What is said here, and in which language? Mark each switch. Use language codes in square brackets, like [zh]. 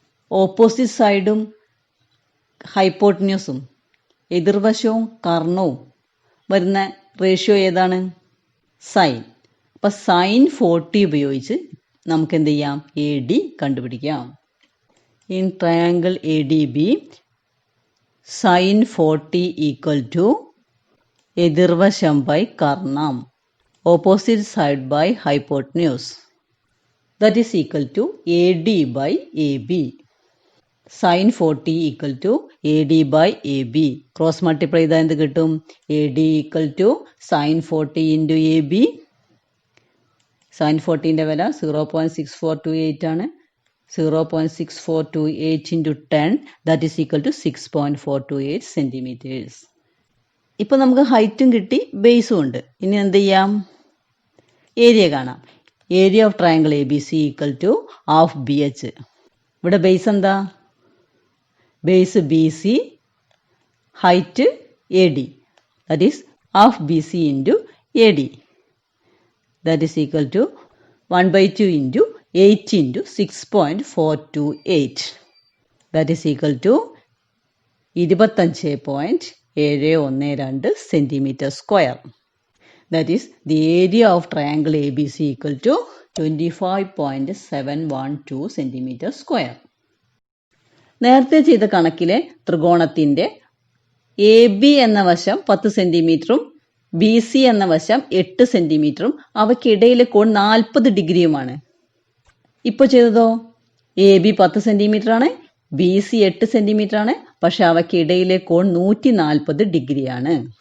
[ml] Opposite സൈഡും ഹൈപ്പോട്ടന്യൂസും എതിർവശവും കർണവും വരുന്ന ratio ഏതാണ്? സൈൻ. അപ്പം സൈൻ 40 ഉപയോഗിച്ച് നമുക്ക് എന്ത് ചെയ്യാം? എ ഡി കണ്ടുപിടിക്കാം. [en] In triangle A D B sine 40 equal to എതിർവശം by കർണം. opposite side by hypotenuse. That is equal to AD by AB. Sin 40 equal to AD by AB. [ml] Cross multiply ചെയ്താൽ എന്ത് കിട്ടും? [en] AD equal to sin 40 into AB. [ml] Sin 40ന്റെ വില 0.6428 ആണ്. [en] 0.6428 into 10 that is equal to 6.428 centimeters. [ml] ഇപ്പൊ നമുക്ക് ഹൈറ്റും കിട്ടി ബേസും ഉണ്ട്. ഇനി എന്ത് ചെയ്യാം? ഏരിയ കാണാം. [en] Area of triangle A B C equal to half B H. [ml] ഇവിടെ ബേസ് എന്താ? [en] Base B C, height A D, that is half B C into A D, that is equal to 1/2 into 8 into 6.428, that is equal to 25.712 centimetre square. That is the area of triangle ABC equal to 25.712 centimeter square. [ml] നേരത്തെ ചെയ്ത കണക്കിലെ ത്രികോണത്തിന്റെ A B എന്ന വശം 10 സെന്റിമീറ്ററും B C എന്ന വശം 8 സെന്റിമീറ്ററും അവയ്ക്കിടയിലെ കോൺ 40 ഡിഗ്രിയുമാണ്. ഇപ്പോൾ ചെയ്തതോ? A B 10 centimetre ആണ്, ബി സി 8 സെന്റിമീറ്റർ ആണ്, പക്ഷെ അവയ്ക്കിടയിലെ കോൺ 140 ഡിഗ്രിയാണ്.